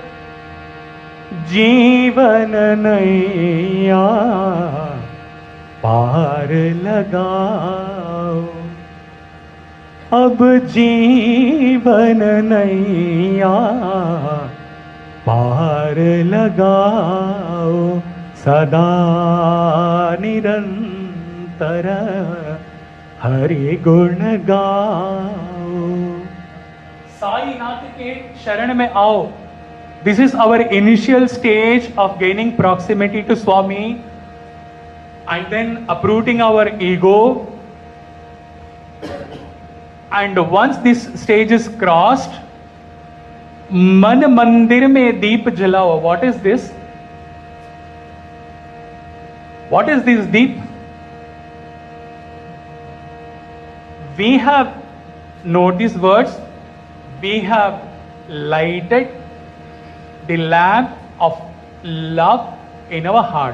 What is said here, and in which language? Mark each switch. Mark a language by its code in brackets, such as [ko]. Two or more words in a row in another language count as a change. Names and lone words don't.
[hi] जीवन नैया पार लगाओ, अब जीवन नैया पार लगाओ। सदा निरंतर हरि गुण गाओ। साईनाथ के शरण में आओ. [en] This is our initial stage of gaining proximity to Swami and then uprooting our ego. And once this stage is crossed, [hi] मन मंदिर में दीप जलाओ. [en] What is this? What is this deep? We have, note these words, we have lighted the lamp of love in our heart.